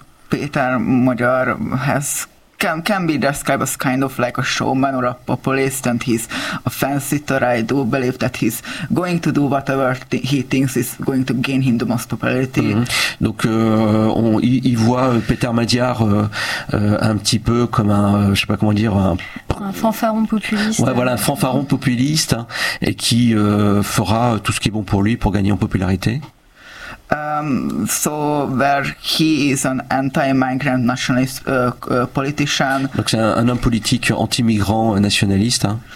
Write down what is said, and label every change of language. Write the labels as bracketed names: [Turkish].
[English] Peter Madjar can be described as kind of like a showman or a populist, and he's a fence-sitter. I do believe that he's going to do whatever he thinks is going to gain him the most popularity. [French] Donc, il voit Peter Madjar un petit peu comme un fanfaron populiste. Ouais, voilà, un fanfaron populiste, hein, et qui fera tout ce qui est bon pour lui pour gagner en popularité. [English] So where he is an anti-migrant nationalist politician. [French] Donc c'est un homme politique anti-migrant nationaliste.